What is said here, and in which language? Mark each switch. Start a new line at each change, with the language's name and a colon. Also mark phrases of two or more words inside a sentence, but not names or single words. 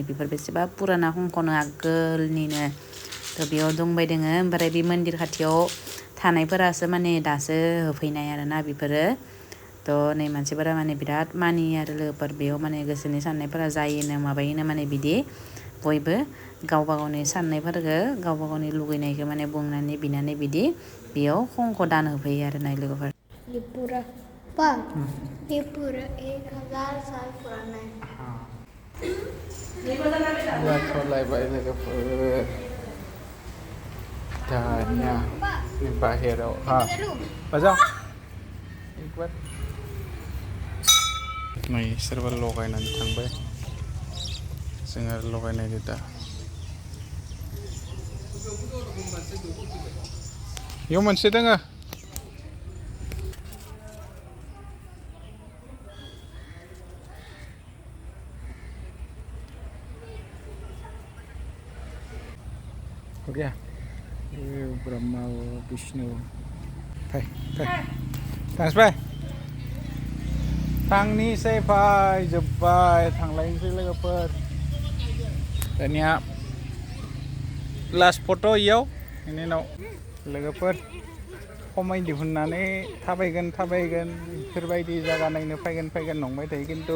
Bodo: बेफोर बेसेबा पुराना खंख'नो आगोलनिनो थ' बेयाव दंबाय दोङो ओमफ्राय बे मन्दिर खाथियाव थानायफोरासो माने दासो होफैनाय आरोना बेफोरो थ' नै मानसिफोरा माने बिराद मानियो आरो लोगोफोर बेयाव माने गोसोनि साननायफोरा जायोनो माबायोनो माने बिदि बयबो गावबा गावनि साननायफोरखौ गावबा गावनि लुगैनायखौ माने बुंनानै बिनानै बिदि बेयाव खंख' दान होफैयो आरो ना लोगोफोर
Hindi: ये पूरा 1000 साल पुराना है
Bodo: जाथ'लायबाय लोगोफोर दानिया बाहेराव बाजाव नै सोरबा लगायनानै थांबाय जोङो लगायनायनि दा बेयाव मोनसे दोङो गया ब्रह्मा विष्णु फै थांसबाय थांनिसै फै जोब्बाय थांलायनोसै लोगोफोर दानिया लास्ट फट' इयाव बेनि उनाव लोगोफोर खमाय दिहुननानै थाबायगोन बेफोरबायदि जायगा नायनो फैगोन नंबाय थायो खिन्थु